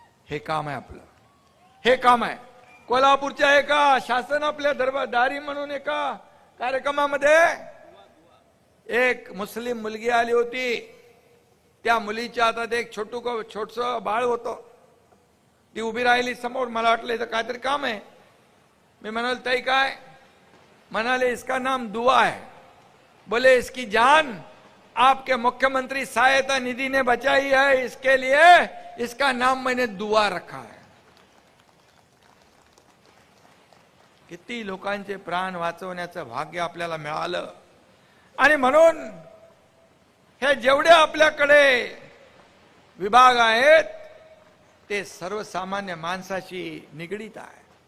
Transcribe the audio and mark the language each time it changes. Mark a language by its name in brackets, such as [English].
[Marathi] हे काम आहे आपलं, हे काम आहे. कोल्हापूरच्या एका शासन आपल्या दरबारी म्हणून एका कार्यक्रमामध्ये एक मुस्लिम मुलगी आली होती. त्या मुलीच्या हातात एक छोटस बाळ होतं. ती उभी राहिली समोर. मला वाटलं इथं काहीतरी काम आहे. मी म्हणाल ताई काय? म्हणाले [Hindi] इसका नाम दुआ है. बोले इसकी जान आपके मुख्यमंत्री सहायता निधि ने बचाई है, इसके लिए इसका नाम मैंने दुआ रखा है. [Marathi] किती लोकांचे प्राण वाचवण्याचं भाग्य आपल्याला मिळालं. आणि म्हणून हे जेवढे आपल्याकडे विभाग आहेत ते सर्वसामान्य माणसाशी निगडीत आहे.